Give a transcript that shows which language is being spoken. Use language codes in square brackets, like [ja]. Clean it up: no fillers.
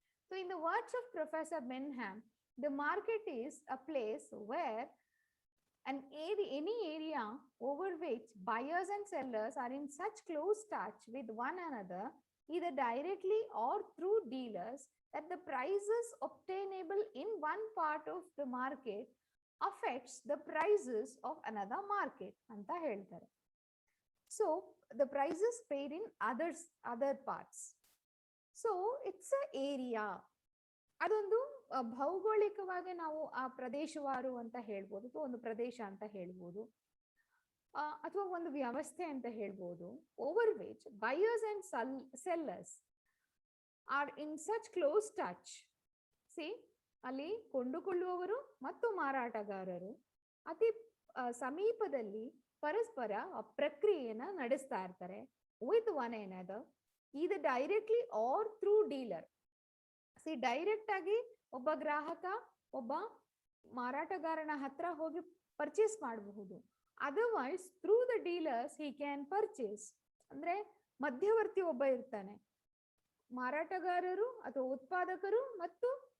[en] so in the words of professor Benham, the market is a place where any area over which buyers and sellers are in such close touch with one another, either directly or through dealers, that the prices obtainable in one part of the market affects the prices of another market [kn] anta heltare. [en] So the prices paid in other parts. So it's a area, [kn] ಅದೊಂದು ಭೌಗೋಳಿಕವಾಗಿ ನಾವು ಆ ಪ್ರದೇಶವಾರು ಅಂತ ಹೇಳ್ಬೋದು, ಅಥವಾ ಒಂದು ಪ್ರದೇಶ ಅಂತ ಹೇಳ್ಬೋದು, ಅಥವಾ ಒಂದು ವ್ಯವಸ್ಥೆ ಅಂತ ಹೇಳ್ಬೋದು. [en] Over which buyers and sellers are in such close touch. [kn] C, ಅಲ್ಲಿ ಕೊಂಡುಕೊಳ್ಳುವವರು ಮತ್ತು ಮಾರಾಟಗಾರರು ಅತಿ ಸಮೀಪದಲ್ಲಿ ಪರಸ್ಪರ ಪ್ರಕ್ರಿಯೆಯನ್ನ ನಡೆಸ್ತಾ ಇರ್ತಾರೆ. [en] With one another, either directly or through dealer. [kn] C, direct ಆಗಿ ಒಬ್ಬ ಗ್ರಾಹಕ ಒಬ್ಬ ಮಾರಾಟಗಾರನ ಹತ್ರ ಹೋಗಿ ಪರ್ಚೇಸ್ ಮಾಡಬಹುದು. [en] Otherwise through the dealers he can purchase. [kn] ಅಂದ್ರೆ ಮಧ್ಯವರ್ತಿ ಒಬ್ಬ ಇರ್ತಾನೆ, ಮಾರಾಟಗಾರರು ಅಥವಾ ಉತ್ಪಾದಕರು ಮತ್ತು